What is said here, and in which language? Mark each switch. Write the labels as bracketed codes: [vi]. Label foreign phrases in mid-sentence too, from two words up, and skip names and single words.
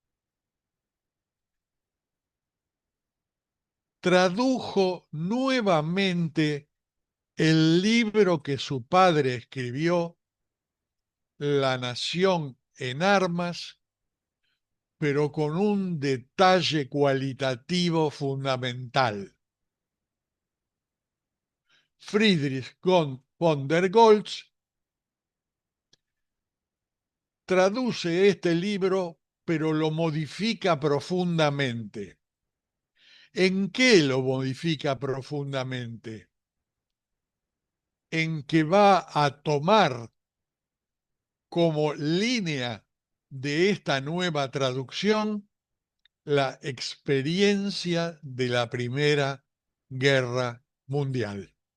[es] Tradujo nuevamente el libro que su padre escribió, La Nación en Armas, pero con un detalle cualitativo fundamental. Friedrich von der Goltz traduce este libro, pero lo modifica profundamente. ¿En qué lo modifica profundamente? En que va a tomar como línea de esta nueva traducción la experiencia de la Primera Guerra Mundial.